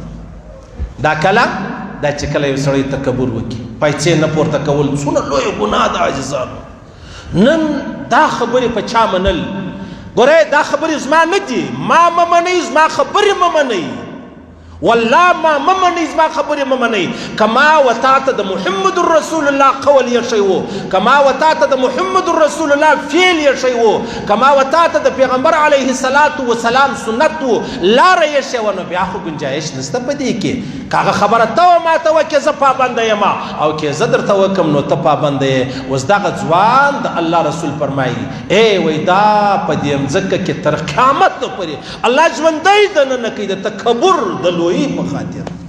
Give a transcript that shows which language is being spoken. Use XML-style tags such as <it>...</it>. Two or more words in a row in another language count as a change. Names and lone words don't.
<ps>دا کله دا چې کله یو سړی تکبر وکړي، پایڅې نه پورته کول څونه لویه ګناه ده عزیزانو. نن دا خبرې په چا منل؟ ګورئ دا خبرې زما نه دي، ما مه منئ، زما خبرې مه منئ، والله ما مه منئ، زما خبرې مه منئ. که ما و تا ته د محمد رسول الله قول ایښی و، که ما و تا ته د محمد رسول الله فعل ایښی و، که ما و تا ته د پیغمبر</ps> <ar>علیه الصلاة والسلام</ar> <ps>سنت و لاره ایښې وه، نو بیا خو ګنجایش نشته په دې کې. که هغه خبره ته ماته وکړې زه پابنده یم، او که زه درته وکړم نو ته پابنده یې. اوس دغه ځوان د الله رسول فرمایي، وایي دا په دې مځکه کې تر قیامت پورې الله ژوندی دننه کوي د تکبر د لویي په خاطر.</ps>